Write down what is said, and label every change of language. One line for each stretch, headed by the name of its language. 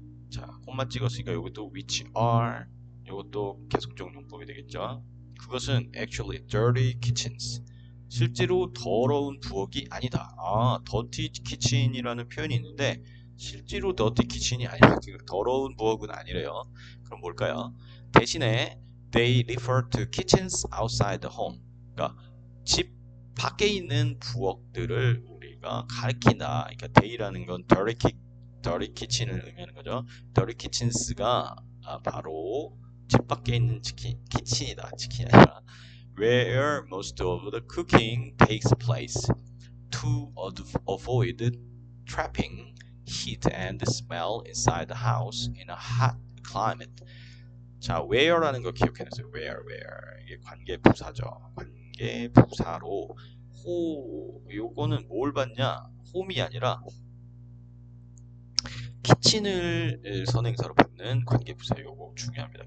Korean: 자, 콤마 찍었으니까 이것도 which are, 이것도 계속적 용법이 되겠죠. 그것은
English: actually dirty kitchens.
Korean: 실제로 더러운 부엌이 아니다. dirty kitchen이라는 표현이 있는데 실제로 dirty kitchen이 아니라 더러운 부엌은 아니래요. 그럼 뭘까요? 대신에
English: they refer to kitchens outside the home.
Korean: 그러니까 집 밖에 있는 부엌들을 우리가 가리킨다. 그러니까 they라는 건 dirty kitchen을 의미하는 거죠. dirty kitchens가 바로 집 밖에 있는 키친이다. 치킨이 아니라
English: where most of the cooking takes place to avoid trapping heat and smell inside the house in a hot climate.
Korean: 자, where라는 거 기억해주세요. where 이게 관계부사죠. 관계부사로 요거는 뭘 받냐? 홈이 아니라 키친을 선행사로 받는 관계부사. 요거 중요합니다.